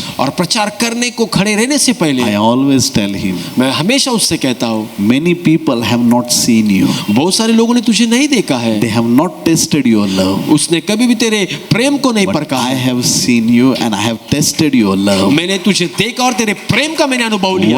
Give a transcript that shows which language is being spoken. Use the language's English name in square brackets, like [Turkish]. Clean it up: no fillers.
[Hindi] और प्रचार करने को खड़े रहने से पहले [English] I always tell him, [Hindi] मैं हमेशा उससे कहता हूँ, [English] many people have not seen you. [Hindi] बहुत सारे लोगों ने तुझे नहीं देखा है, [English] They have not tasted your love. [Hindi] उसने कभी भी तेरे प्रेम को नहीं [English] But [Hindi] परखा [English] I [Hindi] है। [English] have seen you and I have tasted your love. [Hindi] मैंने तुझे देखा और तेरे प्रेम का मैंने अनुभव लिया।